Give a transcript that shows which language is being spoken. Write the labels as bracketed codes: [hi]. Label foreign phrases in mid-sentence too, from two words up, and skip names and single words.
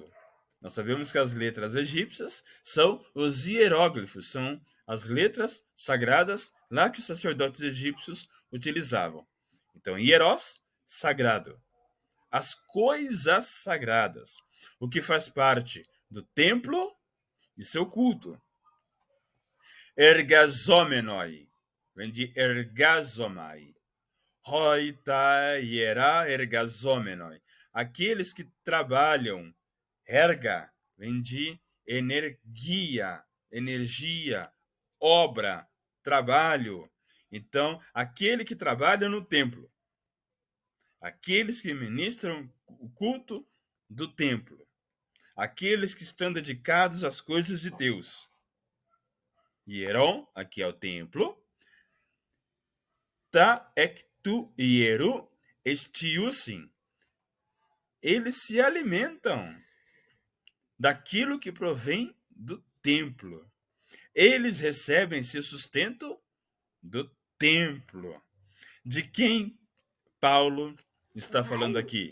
[pt] Nós sabemos que as letras egípcias são os hieróglifos, são as letras sagradas lá que os sacerdotes egípcios utilizavam. Então, hieros, sagrado. As coisas sagradas, o que faz parte do templo e seu culto. Ergazomenoi, vem de ergazomai. [el] Οἱ τὰ ἱερὰ ἐργαζόμενοι. [pt] Aqueles que trabalham, erga, vem de energia, obra, trabalho. Então, aquele que trabalha no templo, aqueles que ministram o culto do templo, aqueles que estão dedicados às coisas de Deus. Hieron, aqui é o templo. [el] Τὰ ἐκ τοῦ ἱεροῦ ἐσθίουσιν. [pt] Eles se alimentam daquilo que provém do templo. Eles recebem seu sustento do templo. De quem Paulo está falando aqui?